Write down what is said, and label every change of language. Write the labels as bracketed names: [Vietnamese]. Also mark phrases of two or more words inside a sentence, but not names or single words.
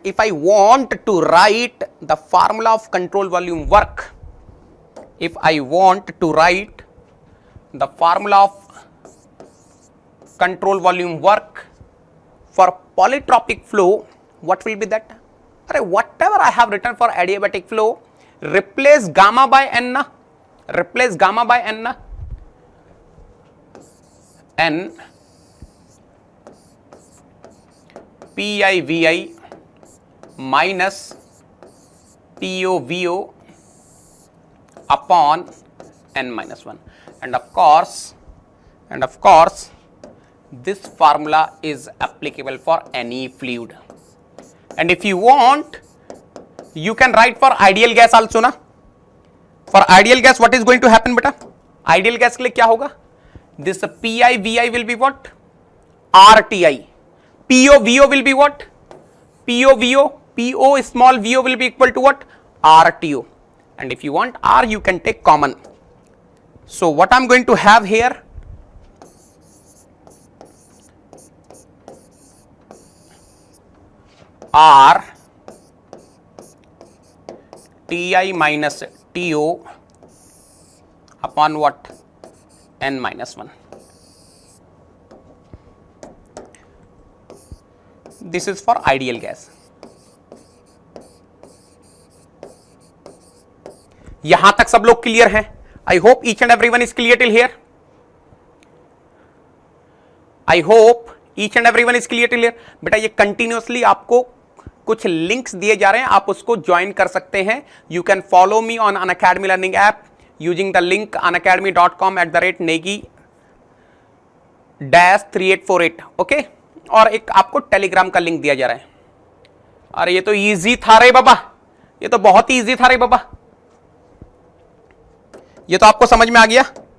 [English] If I want to write the formula of control volume work, if I want to write the formula of control volume work for polytropic flow, what will be that? Whatever I have written for adiabatic flow, replace gamma by n na, replace gamma by n na, n pi vi minus po vo upon n minus 1. And of course this formula is applicable for any fluid. And if you want, you can write for ideal gas also na. For ideal gas what is going to happen beta? Ideal gas [Hindi] के लिए क्या होगा? [English] This pi vi will be what? RTI. Po vo will be what? Po vo, po small vo will be equal to what? RTO. And if you want R, you can take common. So what I'm going to have here, R Ti minus To upon what? N minus 1. This is for ideal gas. [Hindi] यहां तक सब लोग क्लियर हैं? [English] I hope each and everyone is clear till here. I hope each and everyone is clear till here. [Hindi] बेटा ये कंटिन्यूसली आपको कुछ लिंक्स दिए जा रहे हैं, आप उसको ज्वाइन कर सकते हैं। [English] You can follow me on Unacademy learning app using the link unacademy.com@negi-3848 okay. [Hindi] और एक आपको टेलीग्राम का लिंक दिया जा रहा है। अरे ये तो इजी था रे बाबा, ये तो बहुत ही इजी था रे बाबा, ये तो आपको समझ में आ गया।